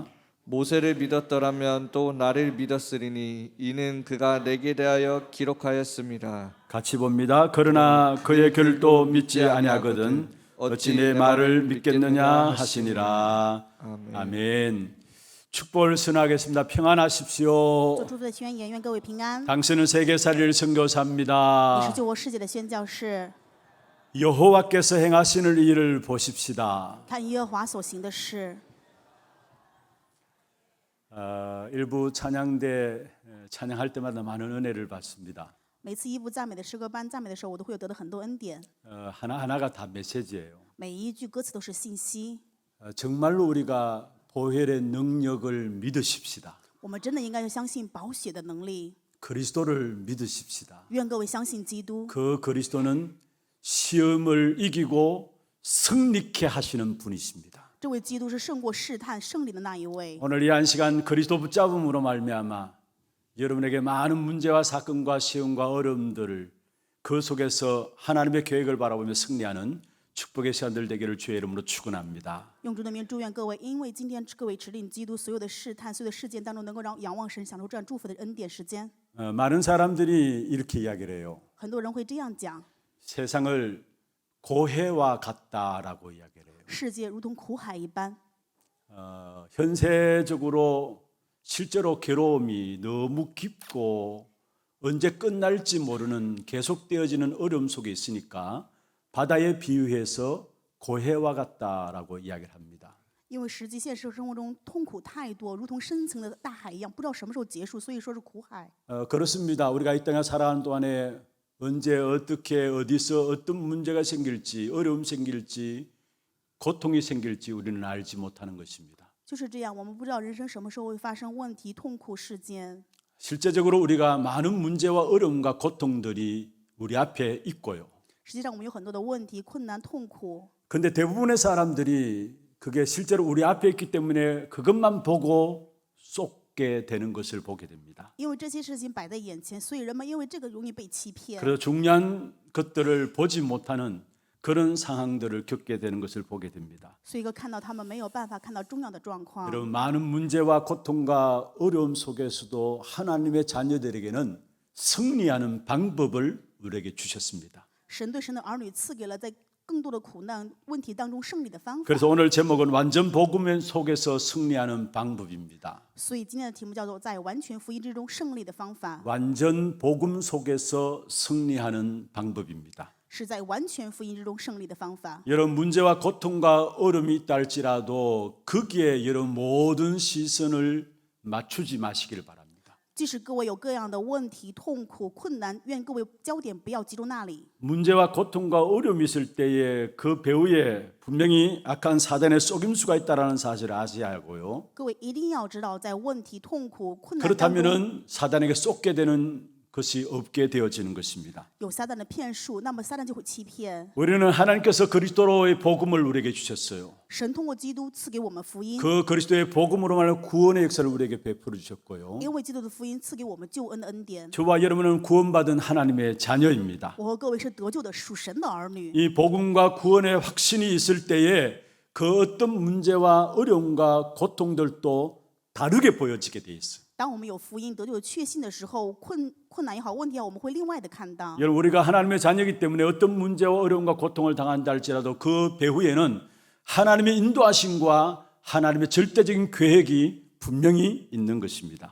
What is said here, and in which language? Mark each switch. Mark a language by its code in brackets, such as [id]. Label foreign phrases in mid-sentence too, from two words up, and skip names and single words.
[ko] 모세를 믿었더라면 또 나를 믿었으리니 이는 그가 내게 대하여 기록하였습니다. 같이 봅니다. 그러나 그의 결도 믿지 아니하거든 어찌 내 말을 믿겠느냐 하시니라. 아멘. 축복을 선하겠습니다. 평안하십시오. [zh] 做祝福的宣言，愿各位平安。 [ko] 당신은 세계살이를 [zh] 你 [ko] 선교사입니다. [zh] 是救我世界的宣教士， [ko] 여호와께서 행하시는 일을 보십시다. [zh] 看耶和华所行的事。 [ko] 일부 찬양대 찬양할 때마다 많은 은혜를 받습니다. [zh] 每次一部赞美的诗歌班赞美的时候，我都会有得到很多恩典。 [ko] 하나하나가 다 메시지예요. [zh] 每一句歌词都是信息。 [ko] 정말로 우리가 보혈의 능력을 믿으십시다. [zh] 我们真的应该要相信宝血的能力。 [ko] 그리스도를 믿으십시다. [zh] 愿各位相信基督。 [ko] 그 그리스도는 시험을 이기고 승리케 하시는 분이십니다. [zh] 这位基督是胜过试探胜利的那一位。 [ko] 오늘 이 한 시간 그리스도 붙잡음으로 말미암아 여러분에게 많은 문제와 사건과 시험과 어려움들을 그 속에서 하나님의 계획을 바라보며 승리하는 축복의 시간들 되기를 주의 이름으로 축원합니다. [zh] 用主的名祝愿各位，因为今天各位持领基督所有的试探、所有的事件当中，能够让仰望神，享受这样祝福的恩典时间。 [ko] 많은 사람들이 이렇게 이야기를 해요. [zh] 很多人会这样讲： [ko] 세상을 고해와 같다라고 이야기를 해요. [zh] 世界如同苦海一般。 [ko] 현세적으로 실제로 괴로움이 너무 깊고 언제 끝날지 모르는 계속되어지는 어려움 속에 있으니까 바다에 비유해서 고해와 같다라고 이야기를 합니다. [zh] 因为实际现实生活中痛苦太多，如同深层的大海一样，不知道什么时候结束，所以说是苦海。 [ko] 그렇습니다. 우리가 이 땅에 살아가는 동안에 언제 어떻게 어디서 어떤 문제가 생길지 어려움 생길지 고통이 생길지 우리는 알지 못하는 것입니다. [zh] 就是这样，我们不知道人生什么时候会发生问题、痛苦事件。 [ko] 실제적으로 우리가 많은 문제와 어려움과 고통들이 우리 앞에 있고요. [zh] 实际上，我们有很多的问题、困难、痛苦。 [ko] 근데 대부분의 사람들이 그게 실제로 우리 앞에 있기 때문에 그것만 보고 쏟게 되는 것을 보게 됩니다. [zh] 因为这些事情摆在眼前，所以人们因为这个容易被欺骗。 [ko] 그래서 중요한 것들을 보지 못하는 그런 상황들을 겪게 되는 것을 보게 됩니다. [zh] 所以看到他们没有办法看到重要的状况。 [ko] 여러분 많은 문제와 고통과 어려움 속에서도 하나님의 자녀들에게는 승리하는 방법을 우리에게 주셨습니다. [zh] 神对神的儿女赐给了在更更多的苦难问题当中胜利的方法。 [ko] 그래서 오늘 제목은 완전 복음 속에서 승리하는 방법입니다. [zh] 所以今天的题目叫做在完全福音之中胜利的方法， [ko] 완전 복음 속에서 승리하는 방법입니다. [zh] 是在完全福音之中胜利的方法。 [ko] 여러분 문제와 고통과 어려움이 있다 할지라도 거기에 여러분 모든 시선을 맞추지 마시길 바랍니다. [zh] 即使各位有各样的问题、痛苦、困难，愿各位焦点不要集中那里。 [ko] 문제와 고통과 어려움이 있을 때에 그 배후에 분명히 악한 사단의 속임수가 있다는 사실을 아셔야 하고요. [zh] 各位一定要知道，在问题、痛苦、困难当中， [ko] 그렇다면 사단에게 쏟게 되는 것이 없게 되어지는 것입니다. [zh] 有撒旦的骗术，那么撒旦就会欺骗。 [ko] 우리는 하나님께서 그리스도로의 복음을 우리에게 주셨어요. [zh] 神通过基督赐给我们福音， [ko] 그 그리스도의 복음으로 말하는 구원의 역사를 우리에게 베풀어 주셨고요. [zh] 因为基督的福音赐给我们救恩的恩典。 [ko] 저와 여러분은 구원받은 하나님의 자녀입니다. [zh] 我和各位是得救的属神的儿女。 [ko] 이 복음과 구원의 확신이 있을 때에 그 어떤 문제와 어려움과 고통들도 다르게 보여지게 돼 있어요. [zh] 当我们有福音得救的确信的时候，困难也好，问题也好，我们会另外的看到。 [ko] 여러분 우리가 하나님의 자녀이기 때문에 어떤 문제와 어려움과 고통을 당한다 할지라도 그 배후에는 하나님의 인도하심과 하나님의 절대적인 계획이 분명히 있는 것입니다.